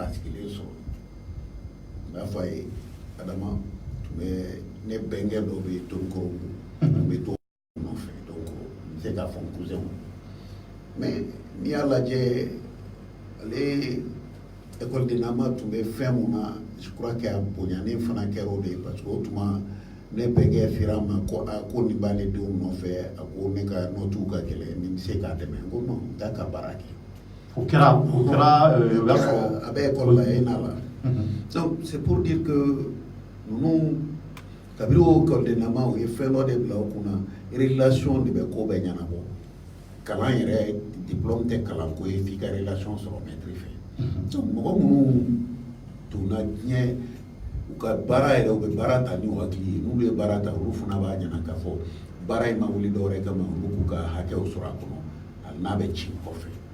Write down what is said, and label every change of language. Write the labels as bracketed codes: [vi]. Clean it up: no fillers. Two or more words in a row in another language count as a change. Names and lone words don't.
[bm] sigilen sɔrɔ n b'a fɔ a ye Adama tun bɛ ne bɛnkɛ dɔ bɛ yen Tonkoro tun bɛ to nɔfɛ donc n bɛ se k'a fɔ n cousin mais n'i y'a lajɛ ale ekɔlidenama tun bɛ fɛn mun na [fr] je crois que [bm] a bonyanen fana kɛra o de ye [fr] parce que [bm] o tuma ne bɛnkɛ fira ma ko ko nin b'ale denw nɔfɛ a ko ne ka notes ka gɛlɛn ni bɛ se k'a dɛmɛ n ko non t'a ka baara kɛ. o kɛra o y'a sɔrɔ a bɛ ekɔli la e n'a la donc [fr] c'est pour dire que [bm] ninnu kabiri o ekɔlidenama o ye fɛn dɔ de bila o kunna relation de bɛ ko bɛɛ ɲɛnabɔ kalan yɛrɛ diplôme tɛ kalan ko ye f'i ka relation sɔrɔ maître fɛ donc mɔgɔ minnu donna diɲɛ u ka baara yɛrɛ u bɛ baara ta ni u hakili ye n'olu ye baara ta olu fana b'a ɲɛna k'a fɔ baara in ma wuli dɔwɛrɛ kama olu k'u ka hakɛw sɔrɔ a kɔnɔ hali n'a bɛ ci kɔfɛ